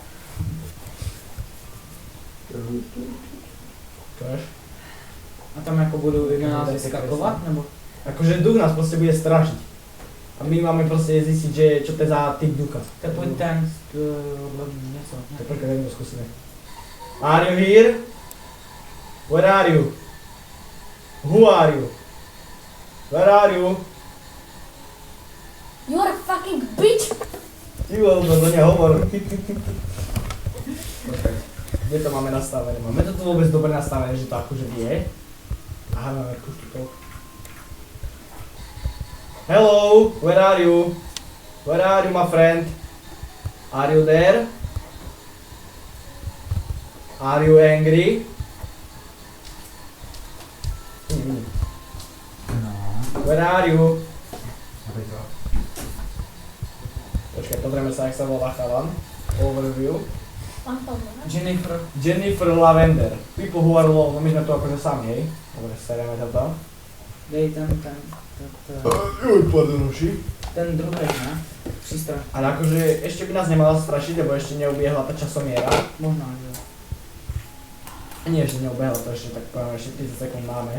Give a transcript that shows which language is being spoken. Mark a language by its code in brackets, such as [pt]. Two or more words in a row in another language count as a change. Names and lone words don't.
[sk] Čož? [cs] A tam jako budou nás vyskakovat, nebo? [sk] Akože duch nás proste bude strašiť. A my máme proste zistiť, že čo to je za typ ducha. [cs] To je pojď ten, něco. [sk] Tak počkaj, vedme skúsime. [en] Are you here? Where are you? Who are you? Where are you? You are a fucking bitch! [sk] Ty vole, to nehovor. Počkaj, kde to máme nastavené? Máme to tu vôbec dobre nastavené, že to akože vie. Aha, máme [en] push to talk. Hello, where are you? Where are you, my friend? Are you there? Are you angry? No. Where are you? [sk] Počkaj, pozrieme sa, jak sa volá chalan. Overview. Fantom, ne? Jennifer. Jennifer Lavender. [en] People who are alone. [sk] No my sme tu akože sami, hej? Dobre, sereme to tam. [cs] Dej ten, [sk] Uj, pardon, uši. [cs] ten druhý, ne? Přístroj. [sk] Ale akože ešte by nás nemala strašiť, lebo ešte neubiehla tá časomiera. [cs] Možná, že jo. [sk] Nie, ešte neubiehla to ešte, tak poviem, ešte 30 sekúnd máme.